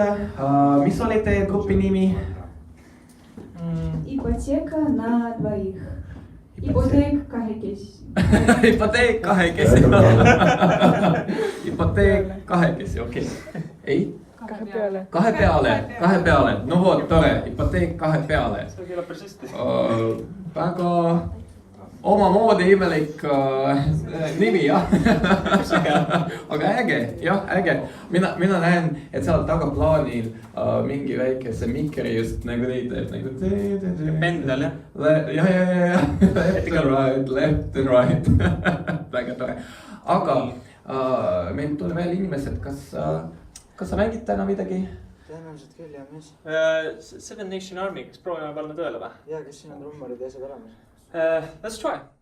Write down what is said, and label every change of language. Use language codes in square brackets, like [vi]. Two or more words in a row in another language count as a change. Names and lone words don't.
[et] Mis oli teie grupi nimi? [ru] Ипотека на двоих. [et] Ипотек kahekesi. Ипотек kahekesi. Ипотек kahekesi, okei. Ei? Kahe peale. No vot, tore. Ipotēk kahe peale. See kõlab päris hästi. Väga omamoodi imelik nimi, jah. Aga äge, jah, äge. Mina näen, et seal tagaplaanil mingi väikese mikri just nagu neid teeb. Pendel, jah? Ja. [en] Left and right. [et] Väga tore. Aga meil tuli veel inimesed, kas sa mängid täna midagi? Tõenäoliselt küll, jah, mis? Seven Nation Army, kas proovime panna tööle või? Jaa, kes siin on trummarid ja asjad olemas? [en] Let's try.